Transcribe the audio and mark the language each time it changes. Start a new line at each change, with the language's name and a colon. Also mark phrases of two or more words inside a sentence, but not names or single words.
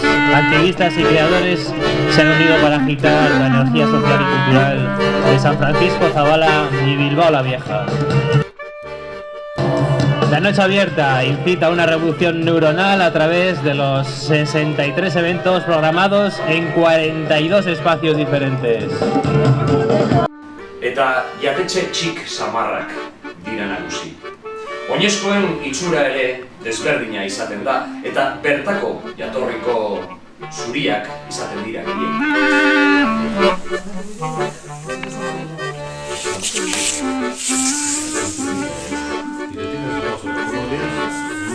Spanish: activistas y creadores se han unido para agitar la energía social y cultural de San Francisco, Zabala y Bilbao la Vieja. La noche abierta incita a una revolución neuronal a través de los 63 eventos programados en 42 espacios diferentes.
Basque: Eta jatetxe txik samarrak dira nagusi. Oinezkoen itxura ere desberdina izaten da, eta bertako jatorriko zuriak izaten dira gehien.